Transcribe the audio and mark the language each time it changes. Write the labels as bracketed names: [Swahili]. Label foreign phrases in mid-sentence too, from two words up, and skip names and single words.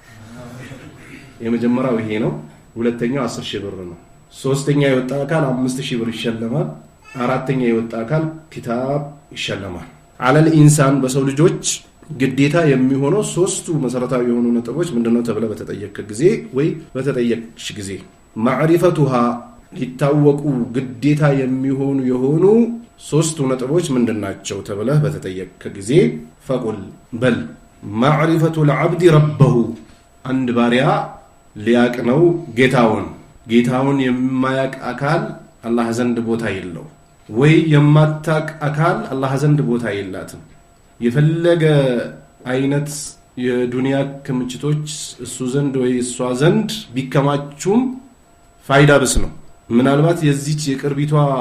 [Amharic] የመጀመሪያው ይሄ ነው። ሁለተኛው 10,000 ብር ነው። ሶስተኛ የወጣ አካል 5,000 ብር ይሸለማል። አራተኛ የወጣ አካል ኪታብ ይሸለማል። [Arabic] على الانسان [Amharic] በሰው ልጆች ግዴታ የሚሆነው ሶስቱ መሰረታዊ የሆኑ ነጥቦች ምንድነው ተብለ በተጠየቀ ጊዜ ወይ በተጠየቅሽ ጊዜ ማዕሪፈቱሃ ሊታወቁ ግዴታ የሚሆኑ ሶስቱ ነጥቦች ምንድናቸው ተብለ በተጠየቀ ጊዜ ፈቁል በል [Arabic] معرفة العبد ربه [Amharic] አንድ ባሪያ ሊያቅ ነው ጌታውን የማያቅ አካል አላህ ዘንድ ቦታ የለው ወይ የማታቅ አካል አላህ ዘንድ ቦታ የላትም። የፈለገ አይነት የዱንያ ክምችቶች እሱ ዘንድ ወይ እሷ ዘንድ ቢከማቹም ፋይዳ ብስ ነው። ምናልባት የዚች የቅርቢቷ